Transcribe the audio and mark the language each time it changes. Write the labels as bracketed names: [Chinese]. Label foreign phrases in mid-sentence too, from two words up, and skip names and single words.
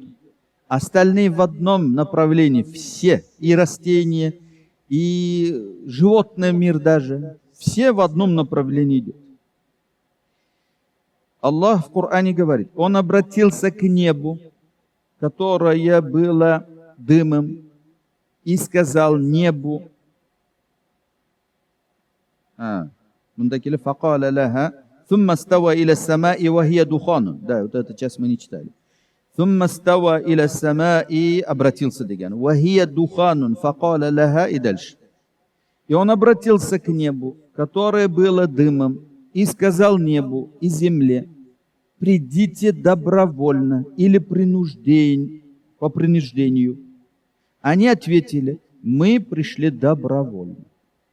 [Russian] Остальные в одном направлении, все, и растения, и животный мир даже, все в одном направлении идут. Аллах в Коране говорит, Он обратился к небу, которое было дымом, и сказал небу, [Arabic] فقال لها ثم استوى إلى السماء وهي دخان. [Russian] Да, вот эту часть мы не читали. [Arabic] ثم استوى إلى السماء, обратился деген. وهي دخان فقال لها, [Russian] и дальше. И он обратился к небу, которое было дымом, и сказал небу и земле, придите добровольно или по принуждению. Они ответили, мы пришли добровольно.